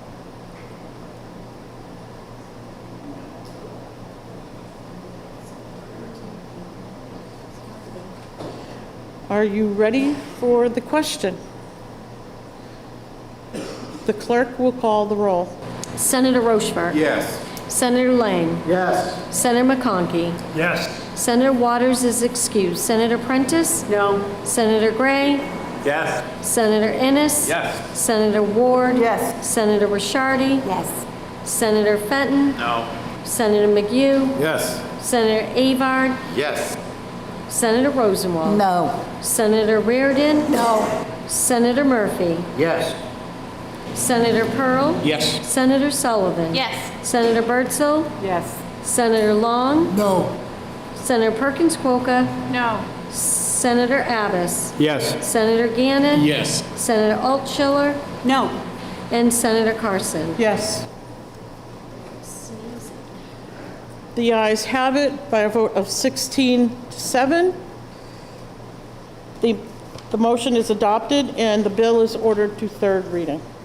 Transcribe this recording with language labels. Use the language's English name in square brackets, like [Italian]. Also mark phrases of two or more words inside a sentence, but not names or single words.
[English] Are you ready for the question? The clerk will call the roll. Senator Rochefort. Yes. Senator Lang. Yes. Senator McConkey. Yes. Senator Waters is excused. Senator Prentice? No. Senator Gray? Yes. Senator Innes? Yes. Senator Ward? Yes. Senator Rishardi? Yes. Senator Fenton? No. Senator McHugh? Yes. Senator Avard? Yes. Senator Rosenwald? No. Senator Reardon? No. Senator Murphy. Yes. Senator Pearl. Yes. Senator Sullivan. Yes. Senator Birdsell. Yes. Senator Long. No. Senator Perkins Quokka. No. Senator Abbas. Yes. Senator Gannon. Yes. Senator Altschiller. No. And Senator Carson. Yes. The ayes have it by a vote of 16-7. The motion is adopted and the bill is ordered to third reading.